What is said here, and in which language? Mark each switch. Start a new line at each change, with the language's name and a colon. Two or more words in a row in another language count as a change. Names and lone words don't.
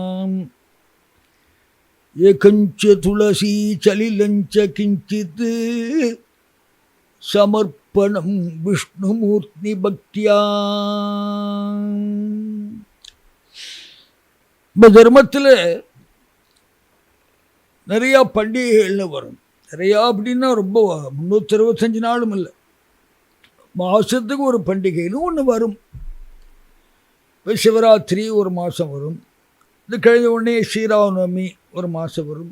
Sanskrit: एकंच तुलसी चलिलंच किंचित समर्पणं विष्णुमूर्ति भक्त्या।
Tamil: धर्मத்தில் நிறையா பண்டிகைகள்னு வரும். நிறையா அப்படின்னா ரொம்ப 365 நாளும் இல்லை, மாதத்துக்கு ஒரு பண்டிகைன்னு ஒன்று வரும். இப்போ சிவராத்திரி ஒரு மாதம் வரும், இது கழிஞ்ச உடனே ஸ்ரீராமநவமி ஒரு மாதம் வரும்.